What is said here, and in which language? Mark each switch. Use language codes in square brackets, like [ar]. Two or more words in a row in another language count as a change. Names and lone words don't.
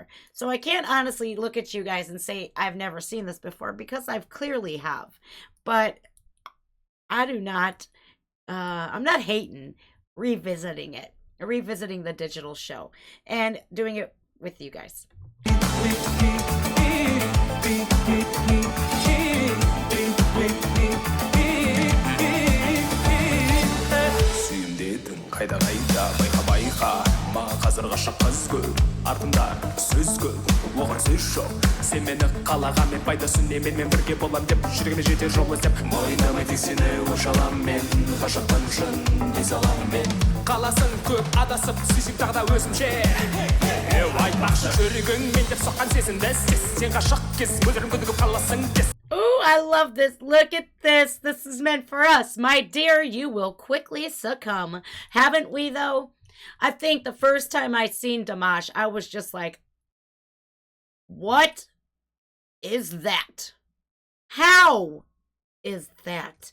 [en] So I can't honestly look at you guys and say I've never seen this before, because I've clearly have. But I do not, I'm not hating revisiting the digital show and doing it with you guys. [kk] Қайда байқа байқа маған қазір ғашық қыз көп артымда сөз көп оған сөз жоқ сен мені қалаған мен пайдасын неменмен бірге болам деп жүрегіме жетер жол іздеп мойындамай тек сені өш алам мен ғашықпын шын дей салам мен қаласың көп адасып сүйсем тағы да өзімше айтпақшы жүрегің мен деп соққан сезімді сен ғашық кез мөлдірім күдігіп қаласың кез. [en] Ooh, I love this. Look at this. This is meant for us. My dear, you will quickly succumb. Haven't we, though? I think the first time I seen Dimash, I was just like, what is that? How is that?